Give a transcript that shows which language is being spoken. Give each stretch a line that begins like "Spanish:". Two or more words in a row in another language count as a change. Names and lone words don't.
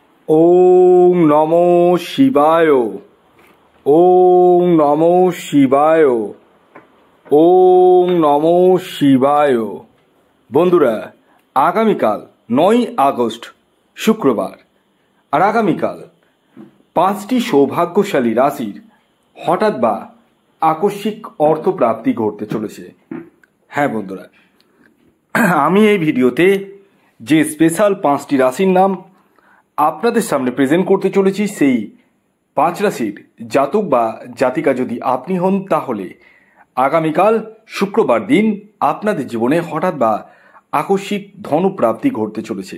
Sanskrit: ॐ नमो शिवाय। ॐ नमो शिवाय। ॐ नमो शिवाय।
Bangla: বন্ধুরা, আগামীকাল 9ই আগস্ট শুক্রবার, আর আগামীকাল 5টি সৌভাগ্যশালী রাশির হঠাৎ বা আকস্মিক অর্থপ্রাপ্তি ঘটতে চলেছে। হ্যাঁ বন্ধুরা, আমি এই ভিডিওতে যে স্পেশাল 5টি রাশির নাম আপনাদের সামনে প্রেজেন্ট করতে চলেছি, সেই 5 রাশির জাতক বা জাতিকা যদি আপনি হন, তাহলে আগামীকাল শুক্রবার দিন আপনাদের জীবনে হঠাৎ বা আকস্মিক ধনপ্রাপ্তি ঘটতে চলেছে।